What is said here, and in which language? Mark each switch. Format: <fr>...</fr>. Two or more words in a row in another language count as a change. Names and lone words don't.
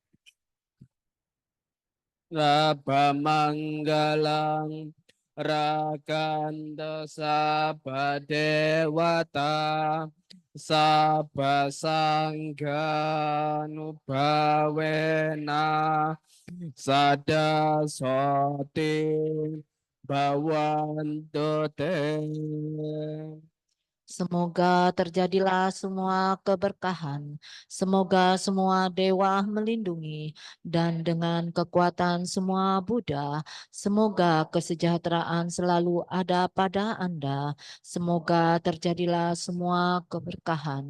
<pi>sabamanggalang rakando sabadewata sabba sangha nubhavena sada sote bhavanto te.</pi> <id>Semoga terjadilah semua keberkahan. Semoga semua dewa melindungi dan dengan kekuatan semua Buddha, semoga kesejahteraan selalu ada pada Anda. Semoga terjadilah semua keberkahan.</id>